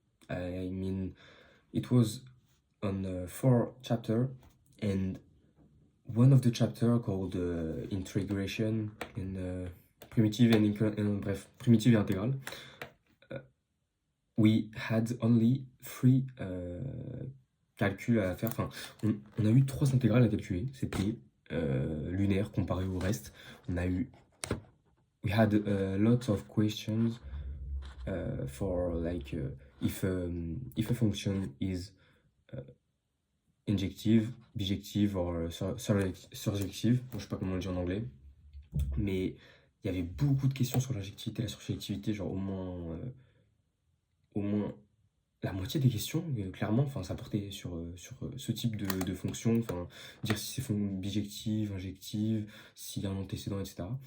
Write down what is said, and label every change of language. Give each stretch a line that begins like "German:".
English: I mean, it was on 4 chapter, and one of the chapter called integration and primitive and
French: bref, primitive et intégrale.
English: We had only 3
French: calculs à faire. Enfin, on a eu 3 intégrales à calculer. C'était lunaire comparé au reste.
English: We had a lot of questions for like if a function is injective, bijective or surjective.
French: Bon, je sais pas comment on le dit en anglais, mais il y avait beaucoup de questions sur l'injectivité, la surjectivité, genre au moins la moitié des questions, clairement, enfin, ça portait sur ce type de fonction, enfin, dire si c'est bijective, injective, s'il y a un antécédent, etc.